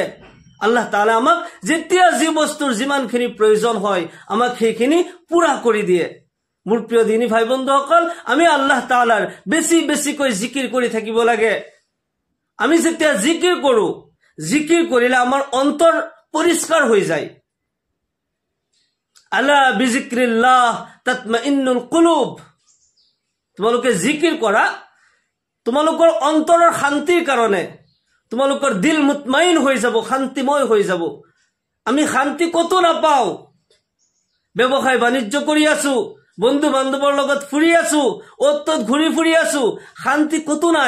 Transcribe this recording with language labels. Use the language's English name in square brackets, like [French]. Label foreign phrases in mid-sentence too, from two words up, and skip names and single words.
[Assamese] আল্লাহ তাআলা আমাক যেতিয়া যি বস্তুৰ যিমানখিনি প্ৰয়োজন হয় আমাক সেইখিনি পুৰা কৰি দিয়ে। মোৰ প্ৰিয় দিনী ভাই বন্ধুসকল, আমি আল্লাহ তাআলাৰ বেছি বেছিকৈ জিকিৰ কৰি থাকিব লাগে। আমি যেতিয়া জিকিৰ কৰো, জিকিৰ কৰিলে আমাৰ অন্তৰ পৰিষ্কাৰ হৈ যায়। [Arabic] ألا بذكر الله تطمئن القلوب. [Assamese] তোমালোকে জিকিৰ কৰা, তোমালোকৰ অন্তৰৰ শান্তিৰ কাৰণে তোমালোকৰ দিল মুতমাইন হৈ যাব, শান্তিময় হৈ যাব। আমি শান্তি কতো নাপাও। ব্যৱসায় বাণিজ্য কৰি আছো, বন্ধু বান্ধৱৰ লগত ফুৰি আছো, অত ঘূৰি ফুৰি আছো, শান্তি কতো নাই।